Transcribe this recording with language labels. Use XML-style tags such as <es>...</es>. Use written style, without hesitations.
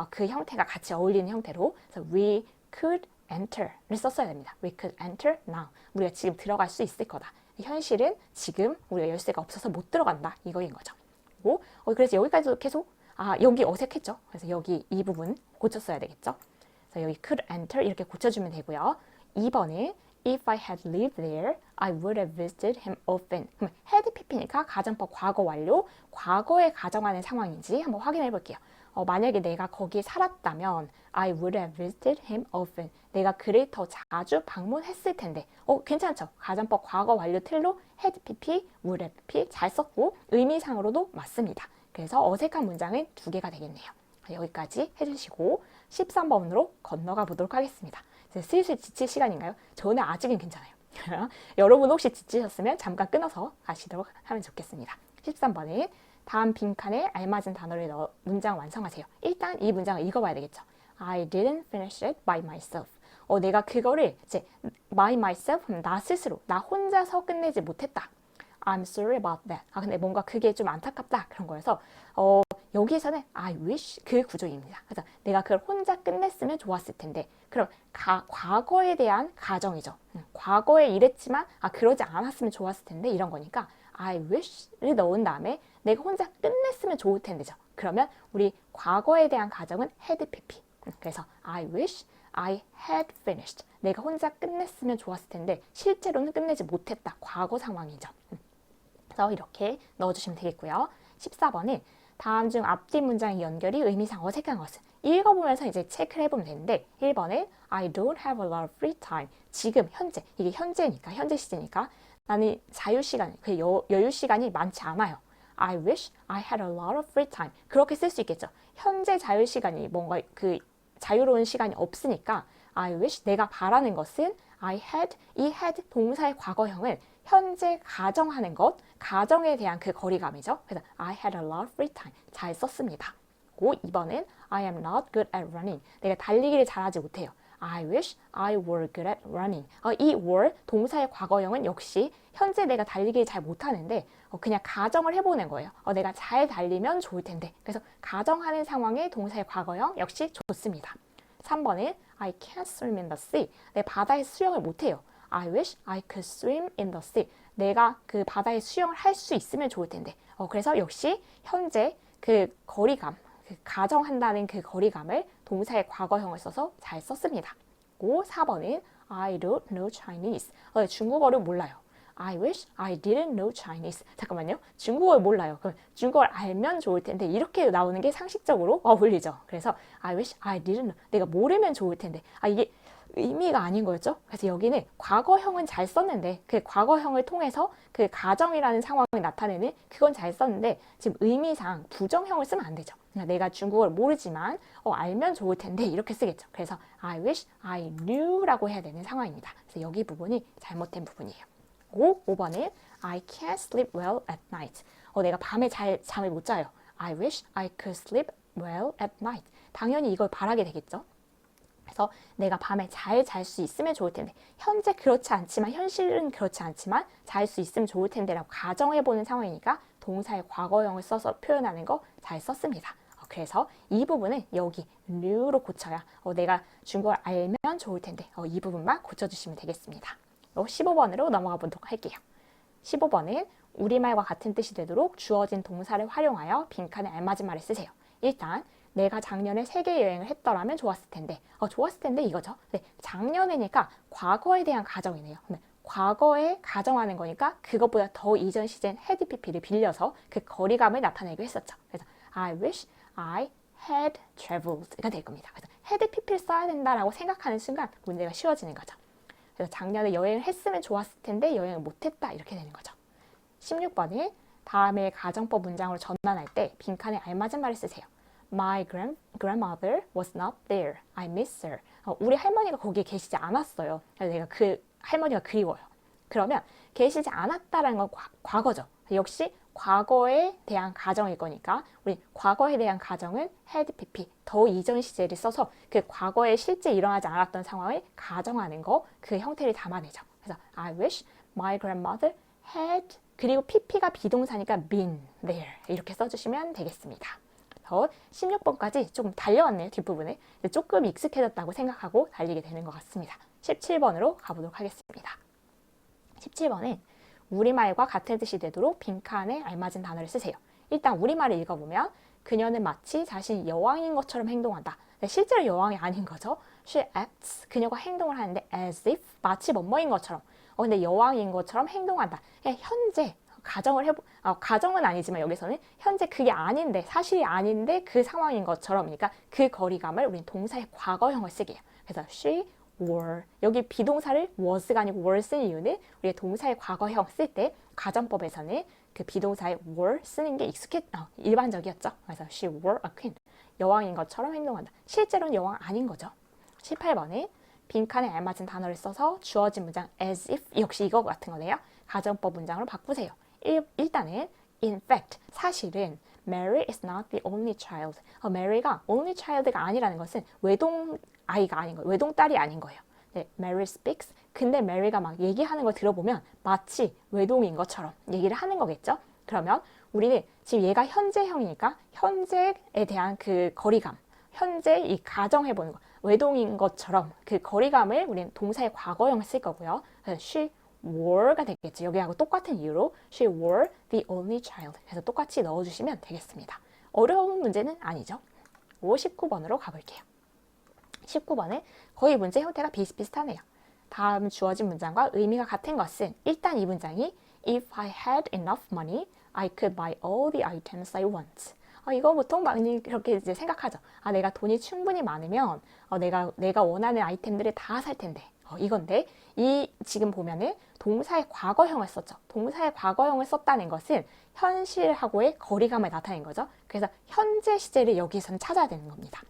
<ko>그 형태가 같이 어울리는 형태로. 그래서</ko> <en>we could enter</en> <ko>를 썼어야 됩니다.</ko> <en>We could enter now.</en> <ko>우리가 지금 들어갈 수 있을 거다. 현실은 지금 우리가 열쇠가 없어서 못 들어간다. 이거인 거죠. 그래서 여기까지도 계속 여기 어색했죠. 그래서 여기 이 부분 고쳤어야 되겠죠. 그래서 여기 could enter 이렇게 고쳐주면 되고요. 2번은</ko> <en>if I had lived there, I would have visited him often.</en> <ko>그럼 had pp니까 가정법 과거 완료, 과거에 가정하는 상황인지 한번 확인해 볼게요. 만약에 내가 거기에 살았다면</ko> <en>I would have visited him often.</en> <ko>내가 그를 더 자주 방문했을 텐데. 괜찮죠? 가정법 과거 완료 틀로 had pp, would have pp 잘 썼고 의미상으로도 맞습니다. 그래서 어색한 문장은 2개가 되겠네요. 여기까지 해주시고 13번으로 건너가 보도록 하겠습니다. 슬슬 지칠 시간인가요? 저는 아직은 괜찮아요. 여러분 혹시 지치셨으면 잠깐 끊어서 가시도록 하면 좋겠습니다. 13번은 다음 빈칸에 알맞은 단어를 넣어 문장 완성하세요. 일단 이 문장을 읽어봐야 되겠죠.</ko> <en>I didn't finish it by myself.</en> <ko>내가 그거를 이제 by myself, 나 스스로, 나 혼자서 끝내지 못했다.</ko> <en>I'm sorry about that.</en> <ko>근데 뭔가 그게 좀 안타깝다. 그런 거여서 여기서는 I wish 그 구조입니다. 그래서 내가 그걸 혼자 끝냈으면 좋았을 텐데 그럼 과거에 대한 가정이죠. 과거에 이랬지만 그러지 않았으면 좋았을 텐데 이런 거니까 I wish를 넣은 다음에 내가 혼자 끝냈으면 좋을 텐데죠. 그러면 우리 과거에 대한 가정은 had pp. 그래서</ko> <en>I wish I had finished.</en> <ko>내가 혼자 끝냈으면 좋았을 텐데 실제로는 끝내지 못했다. 과거 상황이죠. 그래서 이렇게 넣어주시면 되겠고요. 14번은 다음 중 앞뒤 문장의 연결이 의미상 어색한 것은 읽어보면서 이제 체크를 해보면 되는데 1번은</ko> <en>I don't have a lot of free time.</en> <ko>지금 현재 이게 현재니까 현재 시제니까 나는 자유시간, 여유시간이 많지 않아요.</ko> <en>I wish I had a lot of free time.</en> <ko>그렇게 쓸 수 있겠죠. 현재 자유시간이 뭔가 그 자유로운 시간이 없으니까 I wish 내가 바라는 것은 I had, 이 had 동사의 과거형은 현재 가정하는 것, 가정에 대한 그 거리감이죠. 그래서</ko> <en>I had a lot of free time.</en> <ko>잘 썼습니다. 고 2번은</ko> <en>I am not good at running.</en> <ko>내가 달리기를 잘하지 못해요.</ko> <en>I wish I were good at running.</en> <ko>이 were 동사의 과거형은 역시 현재 내가 달리기를 잘 못하는데 그냥 가정을 해보는 거예요. 내가 잘 달리면 좋을 텐데. 그래서 가정하는 상황의 동사의 과거형 역시 좋습니다. 3번은</ko> <en>I can't swim in the sea.</en> <ko>내가 바다에 수영을 못해요.</ko> <en>I wish I could swim in the sea.</en> <ko>내가 그 바다에 수영을 할 수 있으면 좋을 텐데. 그래서 역시 현재 그 거리감, 그 가정한다는 그 거리감을 동사의 과거형을 써서 잘 썼습니다. 고 4번은</ko> <en>I don't know Chinese.</en> <ko>중국어를 몰라요.</ko> <en>I wish I didn't know Chinese.</en> <ko>잠깐만요. 중국어를 몰라요. 그럼 중국어를 알면 좋을 텐데 이렇게 나오는 게 상식적으로 어울리죠. 그래서</ko> <en>I wish I didn't know.</en> <ko>내가 모르면 좋을 텐데. 이게 의미가 아닌 거였죠. 그래서 여기는 과거형은 잘 썼는데 그 과거형을 통해서 그 가정이라는 상황을 나타내는 그건 잘 썼는데 지금 의미상 부정형을 쓰면 안 되죠. 내가 중국어를 모르지만 알면 좋을 텐데 이렇게 쓰겠죠. 그래서</ko> <en>I wish I knew</en> <ko>라고 해야 되는 상황입니다. 그래서 여기 부분이 잘못된 부분이에요. 5번은</ko> <en>I can't sleep well at night.</en> <ko>내가 밤에 잠을 못 자요.</ko> <en>I wish I could sleep well at night.</en> <ko>당연히 이걸 바라게 되겠죠. 그래서 내가 밤에 잘 잘 수 있으면 좋을 텐데 현재 그렇지 않지만 현실은 그렇지 않지만 잘 수 있으면 좋을 텐데 라고 가정해보는 상황이니까 동사의 과거형을 써서 표현하는 거 잘 썼습니다. 그래서 이 부분은 여기 knew로 고쳐야 내가 중국어를 알면 좋을 텐데 이 부분만 고쳐주시면 되겠습니다. 15번으로 넘어가 보도록 할게요. 15번은 우리말과 같은 뜻이 되도록 주어진 동사를 활용하여 빈칸에 알맞은 말을 쓰세요. 일단 내가 작년에 세계 여행을 했더라면 좋았을 텐데 좋았을 텐데 이거죠. 네, 작년에니까 과거에 대한 가정이네요. 과거에 가정하는 거니까 그것보다 더 이전 시제인 had pp를 빌려서 그 거리감을 나타내기로 했었죠. 그래서</ko> <en>I wish I had traveled가 될 겁니다.</en> <ko>그래서 had pp를 써야 된다라고 생각하는 순간 문제가 쉬워지는 거죠. 그래서 작년에 여행을 했으면 좋았을 텐데 여행을 못했다 이렇게 되는 거죠. 16번은 다음에 가정법 문장으로 전환할 때 빈칸에 알맞은 말을 쓰세요.</ko> <en>My grandmother was not there. I miss her.</en> <ko>우리 할머니가 거기에 계시지 않았어요. 그래서 내가 그 할머니가 그리워요. 그러면 계시지 않았다라는 건 과거죠. 역시 과거에 대한 가정일 거니까 우리 과거에 대한 가정은 had pp 더 이전 시제를 써서 그 과거에 실제 일어나지 않았던 상황을 가정하는 거 그 형태를 담아내죠. 그래서</ko> <en>I wish my grandmother had</en> <ko>그리고 pp가 비동사니까</ko> <en>been there</en> <ko>이렇게 써주시면 되겠습니다. 16번까지 조금 달려왔네요. 뒷부분에 조금 익숙해졌다고 생각하고 달리게 되는 것 같습니다. 17번으로 가보도록 하겠습니다. 17번은 우리말과 같은 뜻이 되도록 빈칸에 알맞은 단어를 쓰세요. 일단 우리말을 읽어보면 그녀는 마치 자신이 여왕인 것처럼 행동한다. 실제로 여왕이 아닌 거죠.</ko> <en>She acts,</en> <ko>그녀가 행동을 하는데 as if, 마치 뭐뭐인 것처럼. 근데 여왕인 것처럼 행동한다. 현재 가정은 아니지만 여기서는 현재 그게 아닌데 사실이 아닌데 그 상황인 것처럼 그러니까 그 거리감을 우리는 동사의 과거형을 쓰게 해요. 그래서 she were 여기 비동사를 was가 아니고 were 쓴 이유는 우리가 동사의 과거형 쓸 때 가정법에서는 그 비동사의 were 쓰는 게 일반적이었죠. 그래서</ko> <en>she were a queen</en> <ko>여왕인 것처럼 행동한다. 실제로는 여왕 아닌 거죠. 18번에 빈칸에 알맞은 단어를 써서 주어진 문장 as if 역시 이거 같은 거네요. 가정법 문장으로 바꾸세요. 일단은</ko> <en>in fact</en> <ko>사실은</ko> <en>Mary is not the only child.</en> <ko>Mary가 only child가 아니라는 것은 외동 아이가 아닌 거예요. 외동 딸이 아닌 거예요. 네, Mary speaks. 근데 Mary가 막 얘기하는 걸 들어보면 마치 외동인 것처럼 얘기를 하는 거겠죠. 그러면 우리는 지금 얘가 현재형이니까 현재에 대한 그 거리감, 현재 이 가정해보는 거, 외동인 것처럼 그 거리감을 우리는 동사의 과거형을 쓸 거고요. 그래서 she were가 되겠죠. 여기하고 똑같은 이유로</ko> <en>she were the only child.</en> <ko>그래서 똑같이 넣어주시면 되겠습니다. 어려운 문제는 아니죠. 19번으로 가볼게요. 19번은 거의 문제 형태가 비슷비슷하네요. 다음 주어진 문장과 의미가 같은 것은 일단 이 문장이</ko> <en>If I had enough money, I could buy all the items I want.</en> <ko>이거 보통 많이 그렇게 이제 생각하죠. 내가 돈이 충분히 많으면 내가 원하는 아이템들을 다 살 텐데. 이건데 이 지금 보면은 동사의 과거형을 썼죠. 동사의 과거형을 썼다는 것은 현실하고의 거리감을 나타낸 거죠. 그래서 현재 시제를 여기서는 찾아야 되는 겁니다.</ko>